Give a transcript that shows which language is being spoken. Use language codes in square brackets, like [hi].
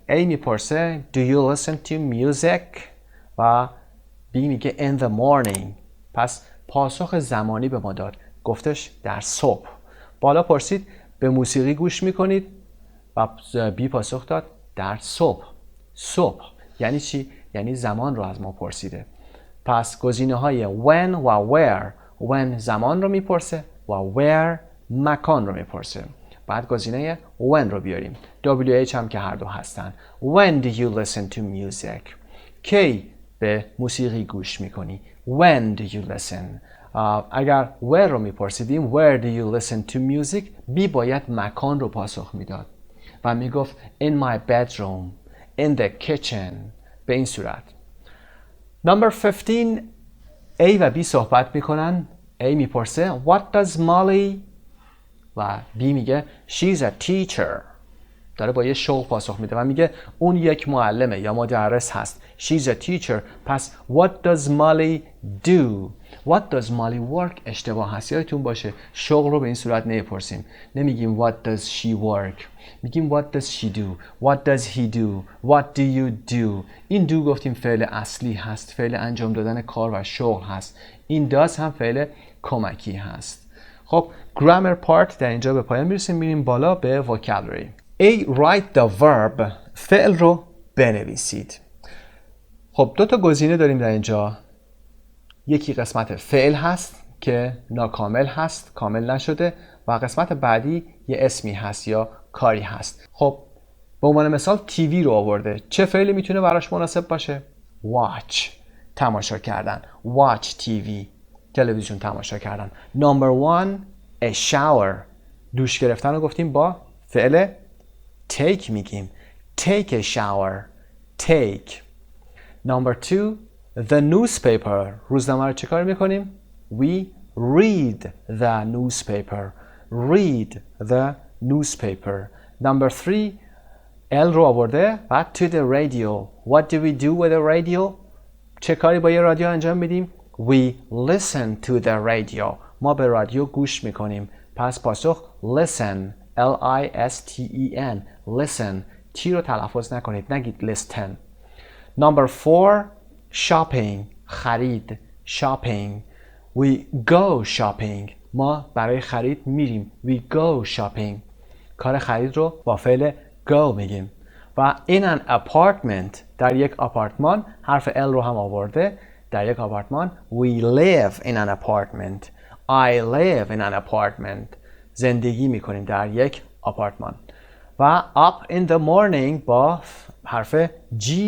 [en] A میپرسه Do you listen to music؟ و B میگه In the morning. [fa] پس پاسخ زمانی به ما داد. گفتش در صبح. بالا پرسید به موسیقی گوش میکنید؟ و B پاسخ داد در صبح. صبح یعنی چی؟ یعنی زمان رو از ما پرسیده. پس گزینه های when و where. when زمان رو میپرسه و where مکان رو میپرسه. بعد گزینه when رو بیاریم. WH هم که هر دو هستن. [en] When do you listen to music؟ [fa] کی به موسیقی گوش میکنی؟ [en] When do you listen؟ اگر where رو میپرسیدیم Where do you listen to music؟ B باید مکان رو پاسخ میداد و میگفت In my bedroom، In the kitchen. [fa] به این صورت. Number 15. A و B صحبت میکنن. [en] A میپرسه What does Molly؟ و B میگه She's a teacher. [fa] داره با یه شغل پاسخ میده و میگه اون یک معلمه یا مدرس هست. [en] She's a teacher. پس What does Molly do؟ What does Molly work [fa] اشتباه هست. یادتون باشه شغل رو به این صورت نمیپرسیم. [en] نمیگیم What does she work؟ میگیم What does she do؟ What does he do؟ What do you do؟ این do [fa] گفتیم فعل اصلی هست. فعل انجام دادن کار و شغل هست. این does هم فعل کمکی هست. خب grammar part در اینجا به پایان میرسیم. میریم بالا به vocabulary. [en] A. Write the verb. [fa] فعل رو بنویسید. خب دو تا گزینه داریم در اینجا. یکی قسمت فعل هست که ناکامل هست، کامل نشده و قسمت بعدی یه اسمی هست یا کاری هست. خب به عنوان مثال تیوی رو آورده. چه فعلی میتونه براش مناسب باشه؟ watch، تماشا کردن. watch TV، تلویزیون تماشا کردن. [en] Number 1. a shower. [fa] دوش گرفتن رو گفتیم با فعل take میگیم. [en] take a shower. take. Number 2. the newspaper. [fa] روزنامه رو چه کار میکنیم؟ [en] we read the newspaper. read the newspaper. Number 3. L رو آورده و to the radio. What do we do with the radio؟ [fa] چه کاری با یه رادیو انجام میدیم؟ [en] We listen to the radio. [fa] ما به رادیو گوش میکنیم. پس پاسخ listen. L-I-S-T-E-N. listen. T رو تلفظ نکنید. نگید listen. [en] Number 4. shopping. خرید. shopping. We go shopping. ما برای خرید میریم. We go shopping. [fa] کار خرید رو با فعل go میگیم. [en] و in an apartment. [fa] در یک آپارتمان حرف L رو هم آورده. در یک آپارتمان [en] we live in an apartment. I live in an apartment. [fa] زندگی میکنیم در یک آپارتمان. [en] و up in the morning با حرف G.